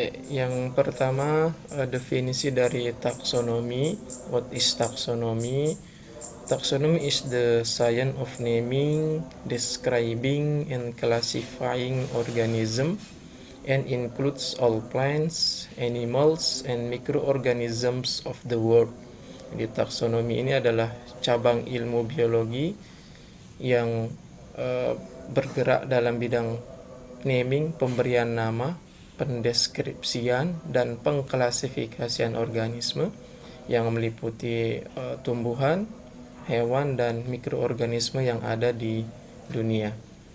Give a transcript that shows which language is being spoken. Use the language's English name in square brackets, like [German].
[Indonesian] Yang pertama, definisi dari taksonomi. [English] What is taxonomy? Taxonomy is the science of naming, describing, and classifying organism, and includes all plants, animals, and microorganisms of the world. [Indonesian] Jadi taksonomi ini adalah cabang ilmu biologi yang bergerak dalam bidang naming, pemberian nama, pendeskripsian, dan pengklasifikasian organisme yang meliputi tumbuhan, hewan, dan mikroorganisme yang ada di dunia.